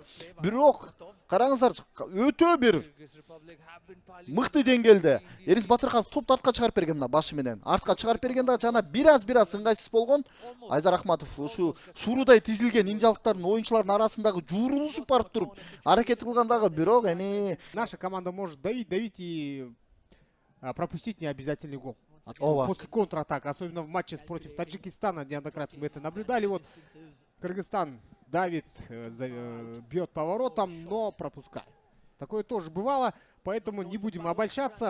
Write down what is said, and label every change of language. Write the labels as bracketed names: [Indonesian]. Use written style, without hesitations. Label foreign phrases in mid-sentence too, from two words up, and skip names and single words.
[Kyrgyz] Бирок караңыздар, өтө бир мыкты деңгээлде Эрис Батырканов топту артка чыгарып берген мына башы менен. Артка чыгарып берген дагы жана бир аз ыңгайсыз болгон. Айзар Акматов ушу шуурудай тизилген индиялыктардын оюнчулардын арасындагы жуурулушуп барып туруп аракет кылган дагы, бирок эми [Russian] наша команда может давить и пропустить необязательный гол. Ова. После контратак, особенно в матче против Таджикистана, неоднократно мы это наблюдали. Вот Кыргызстан давит, бьет поворотом, но пропускает. Такое тоже бывало, поэтому не будем обольщаться.